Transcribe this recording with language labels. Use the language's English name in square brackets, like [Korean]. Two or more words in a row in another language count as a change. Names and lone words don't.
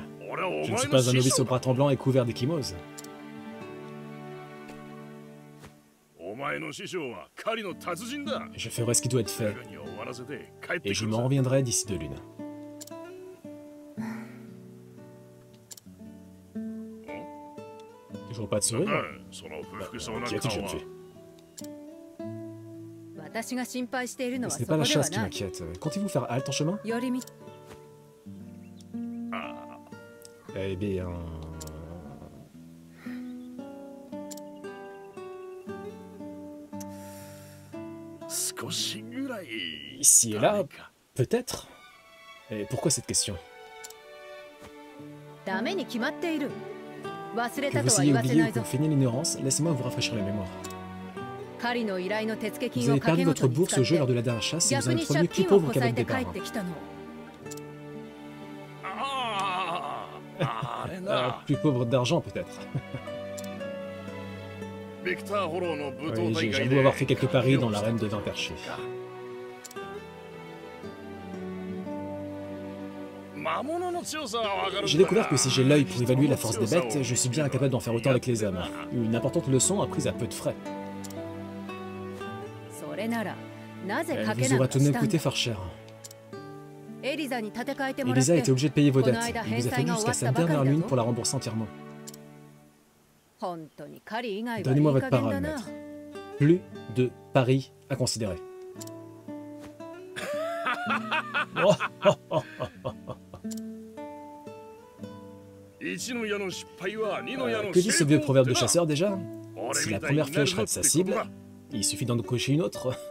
[French] Je ne suis pas un novice au bras tremblant et couvert d'échymoses. Je ferai ce qui doit être fait, et je m'en reviendrai d'ici 2 lunes. Toujours pas de sourire? Qu'y a-t-il, jeune fille? [Japanese] 私が心配しているのは [French] Ce [Japanese] そ [French] n'est [Japanese] こ [French] pas [Japanese] で [French] la [Japanese] は [French] chasse qui [Japanese] ない。 [French] m'inquiète. Comptez-vous faire halte en chemin? [Japanese] 寄り道。 [French] Eh bien... Ici et là, peut-être. Et pourquoi cette question? [Japanese] ダメに決まっている。忘れ [French] Que [Japanese] た [French] vous [Japanese] とは [French] ayez [Japanese] 言わせ [French] oublié [Japanese] な [French] ou [Japanese] い [French] que [Japanese] ぞ [French] vous feignez l'ignorance, laissez-moi vous rafraîchir la mémoire. [Japanese] 狩りの依頼の手付 [French] Vous [Japanese] 金を [French] avez [Japanese] 掛 [French] perdu [Japanese] け事 [French] votre [Japanese] に使 [French] bourse [Japanese] っ [French] au jeu [Japanese] て [French] lors de la dernière chasse et vous [Japanese] 逆 [French] en [Japanese] に [French] êtes [Japanese] 借 [French] revenu plus [Japanese] 金を [French] pauvre [Japanese] こ [French] qu'à [Japanese] さえ [French] votre [Japanese] て帰 [French] départ. [Japanese] ってきたの。 [French] Plus pauvre d'argent peut-être. Oui, j'avoue avoir fait quelques paris dans l'arène de vin perché. J'ai découvert que si j'ai l'œil pour évaluer la force des bêtes, je suis bien incapable d'en faire autant avec les hommes. Une importante leçon apprise à peu de frais. [Japanese] それならなぜ [French] Elle [Japanese] 賭け [French] vous [Japanese] なん [French] aura [Japanese] か [French] tout de [Japanese] し [French] même [Japanese] たん [French] coûté [Japanese] だ。 [French] fort cher. [Japanese] エリザに立て替えてもらっ [French] Elisa a [Japanese] て [French] été obligée de payer vos [Japanese] この [French] dettes. [Japanese] 間 [French] Il [Japanese] 返 [French] vous a [Japanese] 済 [French] fallu [Japanese] が終わ [French] jusqu'à [Japanese] っ [French] sa [Japanese] たばか [French] dernière [Japanese] りだ [French] lune [Japanese] ぞ [French] pour la rembourser entièrement. [Japanese] 本当に狩り以外はいい [French] Donnez-moi [Japanese] 加 [French] votre [Japanese] 減 [French] parole, [Japanese] だな。 [French] maître. Plus de paris à considérer. Que dit ce vieux proverbe de chasseur déjà? Si la première flèche rate sa cible, il suffit d'en cocher une autre.